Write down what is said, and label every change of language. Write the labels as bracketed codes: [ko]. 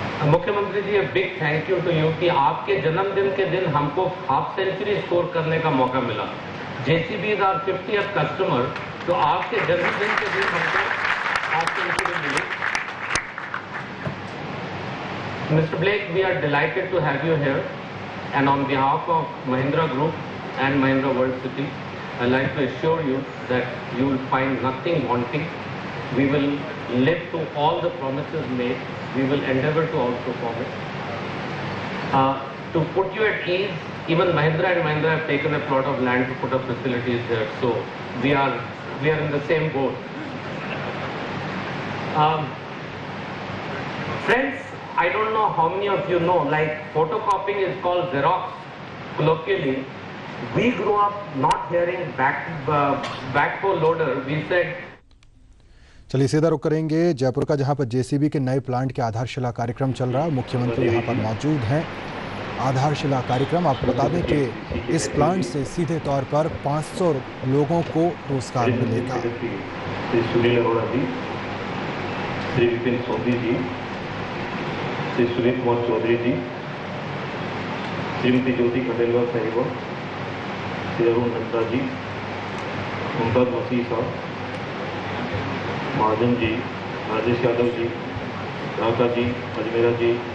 [hi] मुख्यमंत्री जी, [en] a big thank you to you [hi] कि आपके जन्मदिन के दिन हमको हाफ सेंचुरी स्कोर करने का मौका मिला। [en] JCB is our 50th customer, [hi] तो आपके जन्मदिन के दिन हमको half century milli. [en] Mr. Blake, we are delighted to have you here, and on behalf of Mahindra Group and Mahindra World City, I'd like to assure you that you will find nothing wanting. We will live to all the promises made. We will endeavor to outperform it. To put you at ease, even Mahindra and Mahindra have taken a plot of land to put up facilities there, so we are in the same boat. Friends, I don't know how many of you know, like photocopying is called Xerox colloquially. We grew up not hearing backhoe loader. We said. [hi] चलिए सीधा रुक करेंगे जयपुर का, जहां पर JCB के नए plant के आधारशिला कार्यक्रम चल रहा है। मुख्यमंत्री यहां पर मौजूद हैं। आधारशिला कार्यक्रम, आपको बता दें कि इस प्लांट से सीधे तौर पर 500 लोगों को रोजगार मिलेगा। श्री सुनील अरोड़ा जी, श्री विपिन सोधी जी, श्री सुनील कुमार चौधरी जी, श्रीमती ज्योति खंडेलवाल साहिबा, श्री अरुण नंदा जी, मुमताज मसीह साहब, महाजन जी, राजेश यादव जी, राका जी, अजमेरा जी,